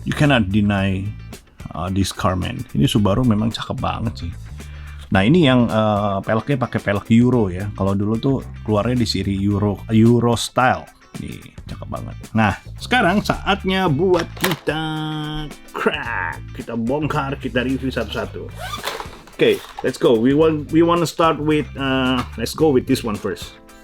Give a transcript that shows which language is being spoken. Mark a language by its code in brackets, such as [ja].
[en] You cannot deny this car, man. [id] Ini Subaru memang cakep banget sih. Nah, ini yang peleknya pakai pelek Euro ya. Kalau dulu tuh keluarnya di seri Euro style. Nih, cakep banget. Nah, sekarang saatnya buat kita crack. Kita bongkar, kita review satu-satu. [en] Okay, let's go. We want to start with let's go with this one first.